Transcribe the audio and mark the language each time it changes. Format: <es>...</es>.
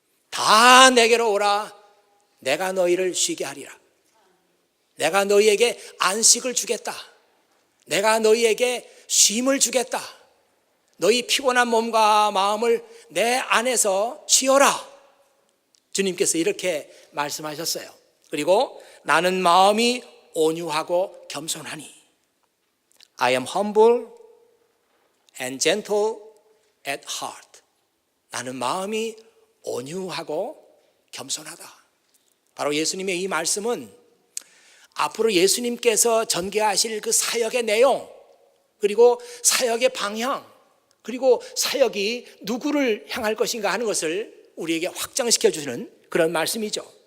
<ko>다 내게로 오라. 내가 너희를 쉬게 하리라. 내가 너희에게 안식을 주겠다. 내가 너희에게 쉼을 주겠다. 너희 피곤한 몸과 마음을 내 안에서 쉬어라. 주님께서 이렇게 말씀하셨어요. 그리고 나는 마음이 온유하고 겸손하니</ko> <en>I am humble and gentle at heart.</en> <ko>나는 마음이 온유하고 겸손하다. 바로 예수님의 이 말씀은 앞으로 예수님께서 전개하실 그 사역의 내용, 그리고 사역의 방향, 그리고 사역이 누구를 향할 것인가 하는 것을 우리에게 확장시켜 주시는 그런 말씀이죠.</ko>